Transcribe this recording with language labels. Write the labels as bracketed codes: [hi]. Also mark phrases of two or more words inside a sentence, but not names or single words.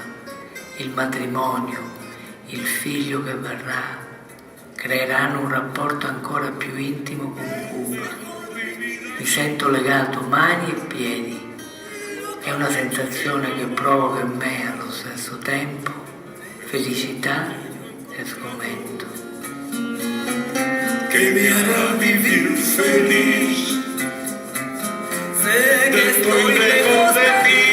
[it] Il matrimonio, il figlio che verrà, creeranno un rapporto ancora più intimo con Cuba. Mi sento legato mani e piedi. È una sensazione che provoca in me allo stesso tempo felicità e sgomento. [es] Que me hará vivir feliz. Sé que estoy lejos de ti.